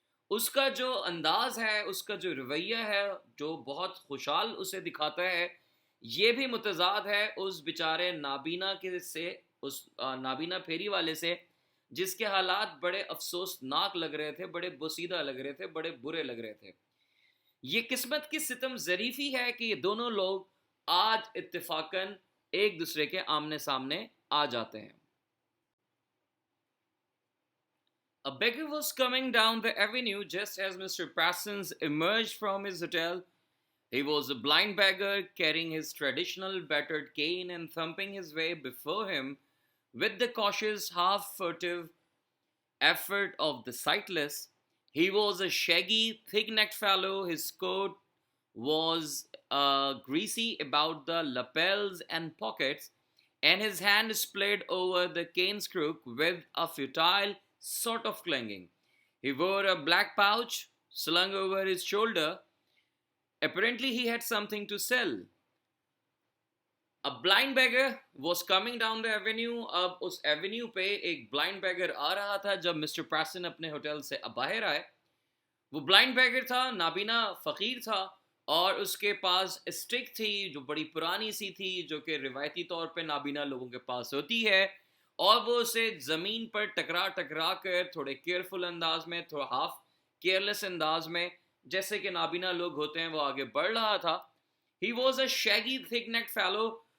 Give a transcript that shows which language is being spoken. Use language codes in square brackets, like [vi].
[ur] اس کا جو انداز ہے، اس کا جو رویہ ہے، جو بہت خوشحال اسے دکھاتا ہے، یہ بھی متضاد ہے اس بیچارے نابینا کے سے، اس نابینا پھیری والے سے، جس کے حالات بڑے افسوسناک لگ رہے تھے، بڑے بوسیدہ لگ رہے تھے، بڑے برے لگ رہے تھے۔ یہ قسمت کی ستم ظریفی ہے کہ یہ دونوں لوگ آج اتفاقاً ایک دوسرے کے آمنے سامنے آ جاتے ہیں۔ [en] A beggar was coming down the avenue just as Mr. Parsons emerged from his hotel. He was a blind beggar carrying his traditional battered cane and thumping his way before him with the cautious, half furtive effort of the sightless. He was a shaggy, thick-necked fellow. His coat was greasy about the lapels and pockets, and his hand splayed over the cane's crook with a futile sort of clanging. He wore a black pouch slung over his shoulder. Apparently he had something to sell. A blind beggar was coming down the avenue. [ur] اب اس avenue پہ ایک blind beggar آ رہا تھا جب mister Parsons اپنے hotel سے باہر آئے۔ وہ بلائنڈ بیگر تھا، نابینا فقیر تھا، اور اس کے پاس اسٹک تھی جو بڑی پرانی سی تھی، جو کہ روایتی طور پہ نابینا لوگوں کے پاس ہوتی ہے، اور وہ اسے زمین پر ٹکرا کر تھوڑے کیئرفل انداز میں، تھوڑا ہاف کیئرلیس انداز میں، جیسے کہ نابینا لوگ ہوتے ہیں، وہ آگے بڑھ رہا تھا۔ [en] He was a shaggy, thick-necked fellow.